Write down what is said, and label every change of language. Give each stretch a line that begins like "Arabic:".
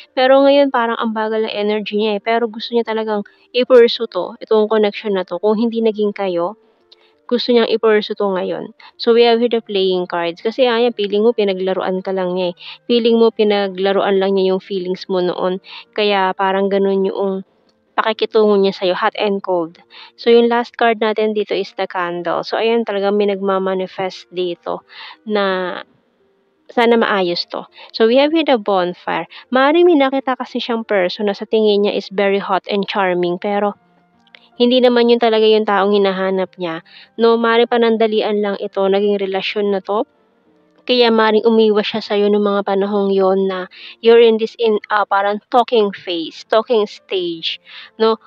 Filipino: Pero ngayon parang ang bagal ng energy niya eh. Pero gusto niya talagang i-pursue to, itong connection na to. Kung hindi naging kayo, gusto niyang i-pursue to ngayon.
English: So we have here the playing cards.
Filipino: Kasi ayan, feeling mo pinaglaruan ka lang niya eh. Feeling mo pinaglaruan lang niya yung feelings mo noon. Kaya parang ganun yung pakikitungo niya sa'yo,
English: hot and cold.
Filipino: So, yung last card natin dito
English: is the candle.
Filipino: So, ayan, talagang may nagmamanifest dito na sana maayos to.
English: So, we have here the bonfire.
Filipino: Maaaring may nakita kasi siyang person na sa tingin niya
English: is very hot and charming,
Filipino: pero hindi naman yun talaga yung taong hinahanap niya, 'no. Maaaring panandalian lang ito, naging relasyon na 'to. Kaya maaaring umiwas siya sa'yo nung mga panahong yon na
English: you're in this
Filipino: parang
English: talking phase, talking stage,
Filipino: 'no.